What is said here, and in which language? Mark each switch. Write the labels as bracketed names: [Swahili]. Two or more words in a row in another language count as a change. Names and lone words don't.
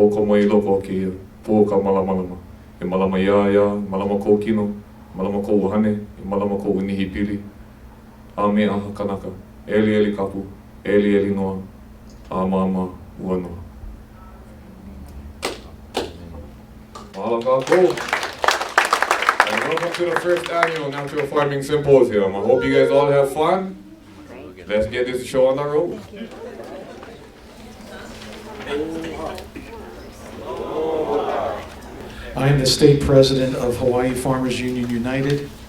[Hawaiian] mo I loko o ke po ka malamalama. E malama ia, malama kou kino, malama kou hane, e malama kou unihipili. A me aha kanaka, eli kapu, eli noa, a mama ua noa. Mahalo kākou. [English] And welcome to the first annual Natural Farming Symposium. I hope you guys all have fun. Great. Let's get this show on the road. I am the state president of Hawaii Farmers Union United.